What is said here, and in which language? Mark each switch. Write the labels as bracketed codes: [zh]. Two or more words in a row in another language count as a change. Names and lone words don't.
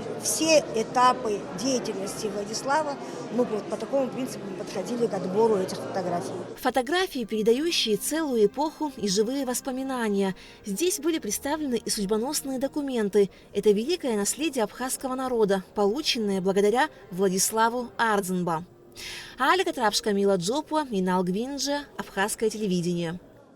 [ru] Все этапы деятельности Владислава мы по такому принципу подходили к отбору этих фотографий. Фотографии, передающие целую эпоху и живые воспоминания. Здесь были представлены и судьбоносные документы. Это великое наследие абхазского народа, полученное благодаря Владиславу Арзенбаху. Алика Трапш, Камила Джопуа, Минал Гвинджа, Абхазское телевидение.